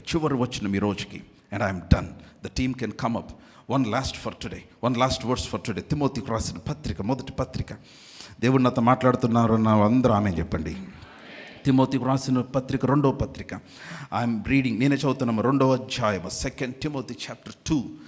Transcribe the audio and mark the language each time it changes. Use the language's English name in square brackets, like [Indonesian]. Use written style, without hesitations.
[Telugu] చివరి వచనం ఈ రోజుకి, [English] and I am done. The team can come up. One last verse for today. [Telugu] తిమోతికి రాసిన పత్రిక, మొదటి పత్రిక. దేవుడు నాతో మాట్లాడుతున్నారు నా అందరూ ఆమె చెప్పండి. తిమోతికి రాసిన పత్రిక, రెండవ పత్రిక. [English] I'm reading, [Telugu] నేనే చదువుతున్నాము, 2వ అధ్యాయం, [English] 2 Timothy chapter 2.